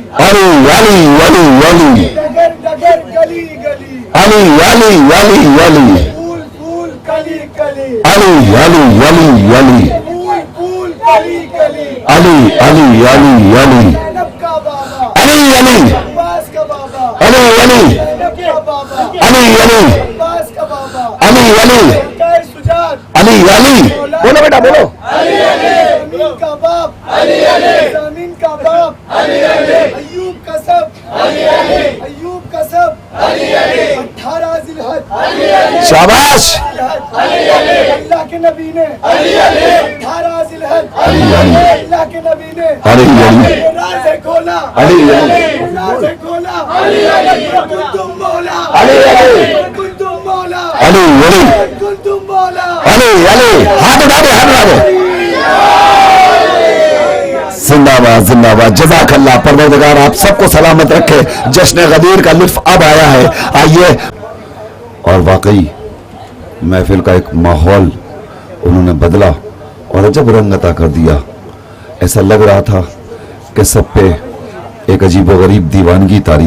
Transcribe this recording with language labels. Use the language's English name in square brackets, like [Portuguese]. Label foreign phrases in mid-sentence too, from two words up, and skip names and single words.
[Hindi] अली अली अली अली डगर डगर गली गली अली अली अली अली फूल फूल कली कली अली अली अली अली फूल फूल कली कली अली अली अली अली ज़ैनब का बाबा अली अली अब्बास का बाबा अली अली ज़ैनब का बाबा अली अली अब्बास का बाबा अली अली सरकार सुजात अली अली बोलो बेटा बोलो ज़मीन का बाप ज़मीन का बाप अय्यूब का सब अय्यूब का सब 18 ज़िलहज शाबाश अल्लाह के नबी ने 18 ज़िलहज अल्लाह के नबी ने अली अली राज़ खोला अली अली राज़ खोला [Arabic] كنتم مولى [Hindi] अली अली [Arabic] كنتم مولى [Hindi] अली अली [Arabic] كنتم مولى [Hindi] अली अली हाथ उठा दे हाथ उठा दे जिंदाबाद जिंदाबाद जज़ाकल्लाह परवरदिगार आप सबको सलामत रखे जश्न गदीर का लुत्फ अब आया है आइए और वाकई महफिल का एक माहौल उन्होंने बदला और अजब रंग अता कर दिया ऐसा लग रहा था कि सब पे एक अजीबोगरीब दीवानगी तारी